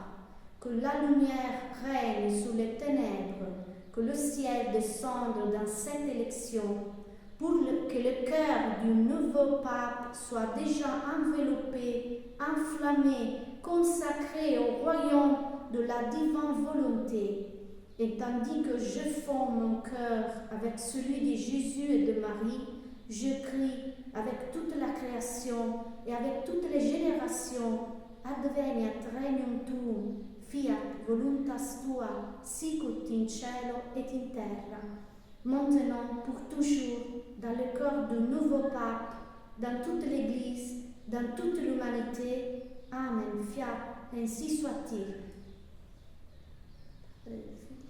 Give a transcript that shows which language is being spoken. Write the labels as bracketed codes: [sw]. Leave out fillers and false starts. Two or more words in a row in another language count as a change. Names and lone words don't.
[fr] Que la lumière règne sous les ténèbres, que le ciel descende dans cette élection, pour que le cœur du nouveau pape soit déjà enveloppé, enflammé, consacré au royaume de la divine volonté. Et tandis que je fonds mon cœur avec celui de Jésus et de Marie, je crie avec toute la création et avec toutes les générations, [la] adveniat regnum tuum, fiat voluntas tua, sicut in cielo et in terra. [fr] Maintenant, pour toujours, dans le cœur du nouveau pape, dans toute l'Église, dans toute l'humanité. [la] Amen. Fiat, [fr] ainsi soit-il.